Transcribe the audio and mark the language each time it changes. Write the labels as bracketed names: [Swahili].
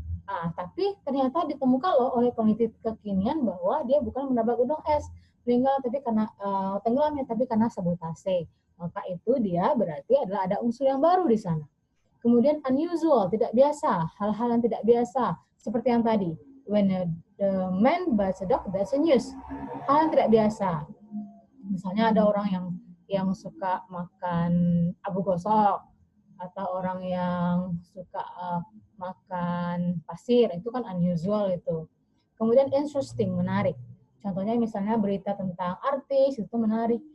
[Indonesian] Nah, tapi ternyata ditemukan loh oleh peneliti kekinian bahwa dia bukan menabrak gunung es, meninggal tapi karena tenggelamnya, tapi karena sabotase. Maka itu dia berarti adalah ada unsur yang baru di sana. Kemudian unusual, tidak biasa, hal-hal yang tidak biasa, seperti yang tadi. [English] When the man bites a dog, that's a news. [Indonesian] Hal yang tidak biasa. Misalnya ada orang yang suka makan abu gosok, atau orang yang suka makan pasir, itu kan unusual itu. Kemudian interesting, menarik. Contohnya misalnya berita tentang artis, itu menarik.